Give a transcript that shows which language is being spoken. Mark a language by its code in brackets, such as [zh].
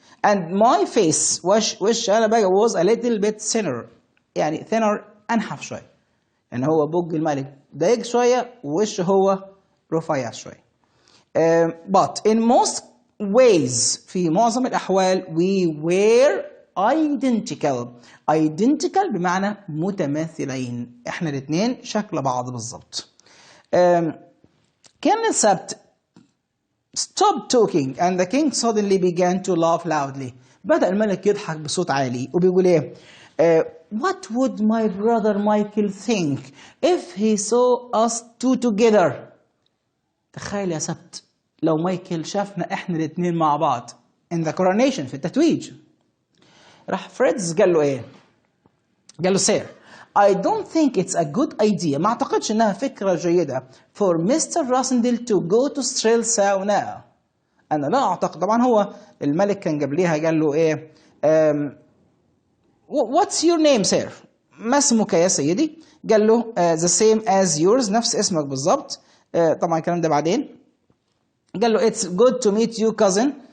[en] and my face [ar] وش أنا بقى [en] was a little bit thinner، [ar] يعني thinner أنحف شوية، يعني هو بوج الملك ضيق شوية ووشه هو رفيع شوية. [en] but in most ways [ar] في معظم الأحوال [en] we were identical [ar] بمعنى متماثلين، احنا الاثنين شكل بعض بالضبط. كان سبت [en] stopped talking and the king suddenly began to laugh loudly، [ar] بدأ الملك يضحك بصوت عالي وبيقول ايه [en] what would my brother Michael think if he saw us two together؟ [ar] تخيل يا سبت لو مايكل شافنا احنا الاثنين مع بعض [en] in the coronation، [ar] في التتويج. راح فريدز قال له ايه؟ قال له سير [en] I don't think it's a good idea، ما اعتقدش انها فكرة جيدة for Mr. Rassendyll to go to Strelsau now. [ar] انا لا اعتقد. طبعا هو الملك كان قبليها قال له ايه [en] what's your name sir؟ [ar] ما اسمك يا سيدي؟ قال له [en] the same as yours، [ar] نفس اسمك بالظبط. طبعا الكلام ده بعدين. قال له [en] it's good to meet you cousin.